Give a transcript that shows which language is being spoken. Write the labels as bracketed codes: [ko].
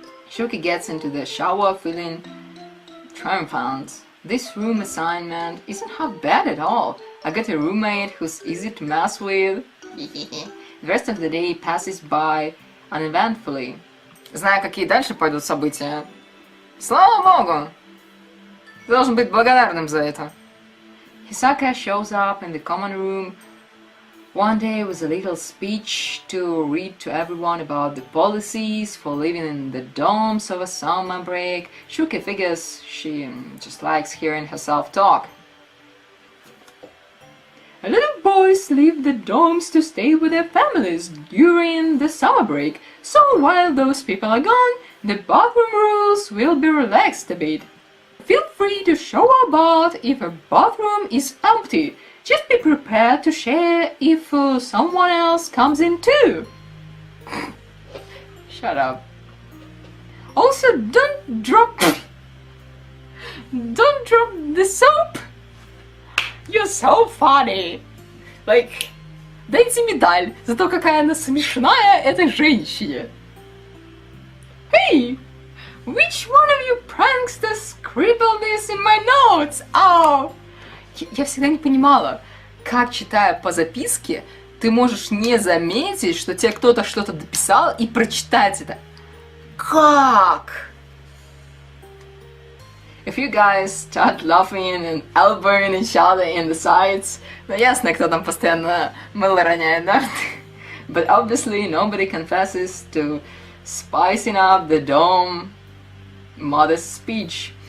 [en] Shuki gets into the shower feeling triumphant. This room assignment isn't half bad at all. I got a roommate who's easy to mess with. The rest of the day passes by uneventfully. [ru] Знаю, какие дальше пойдут события. Слава Богу! Ты должен быть благодарным за это. [en] Hisaka shows up in the common room one day with a little speech to read to everyone about the policies for living in the dorms over summer break. Shuki figures she just likes hearing herself talk. A lot of boys leave the dorms to stay with their families during the summer break, so while those people are gone, the bathroom rules will be relaxed a bit. Feel free to show about if a bathroom is empty. Just be prepared to share if someone else comes in too. Shut up. Also, don't drop the soap. You're so funny. [ru] Like, дайте медаль за то, какая она смешная этой женщине. [en] Hey, which one of you pranksters scribbled this in my notes? Oh. [ru] Я всегда не понимала, как, читая по записке, ты можешь не заметить, что тебе кто-то что-то дописал и прочитать это. Как? [en] If you guys start laughing and elbowing each other in the sides, [ru] ну ясно, кто там постоянно мыло роняет, да? [en] But obviously nobody confesses to spicing up the dumb, modest speech.